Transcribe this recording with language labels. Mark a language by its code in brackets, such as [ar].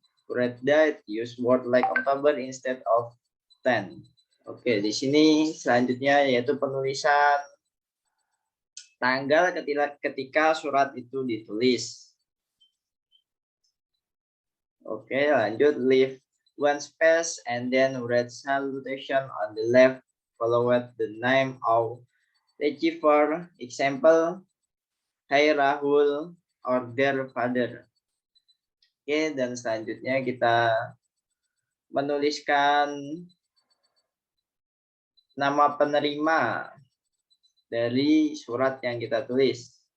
[en] To write that, use word like October instead of 10. [id] Oke, di sini selanjutnya yaitu penulisan tanggal ketika surat itu ditulis. Oke, lanjut. [en] Leave one space and then write salutation on the left, followed the name of receiver. Example, Hai Rahul or their father. [id] Oke, dan selanjutnya kita menuliskan nama penerima dari surat yang kita tulis.